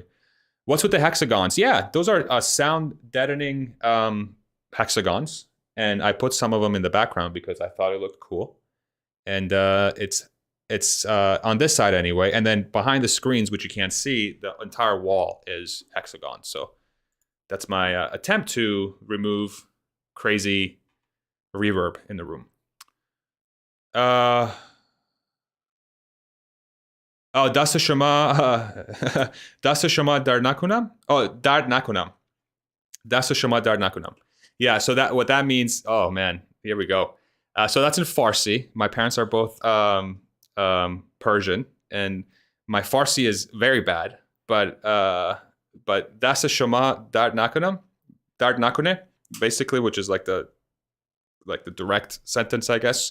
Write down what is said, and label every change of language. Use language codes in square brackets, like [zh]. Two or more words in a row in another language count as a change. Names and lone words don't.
[en] What's with the hexagons? Yeah, those are sound deadening hexagons, and I put some of them in the background because I thought it looked cool. And it's on this side anyway, and then behind the screens, which you can't see, the entire wall is hexagons. So that's my attempt to remove crazy reverb in the room. [fa] دست شما درد نکنم? Oh, درد نکنم. دست شما درد نکنم. [en] Yeah, so what that means, oh man, here we go. So that's in Farsi. My parents are both Persian, and my Farsi is very bad, but [fa] دست شما درد نکنم، درد نکنه, [en] basically, which is like the direct sentence, I guess.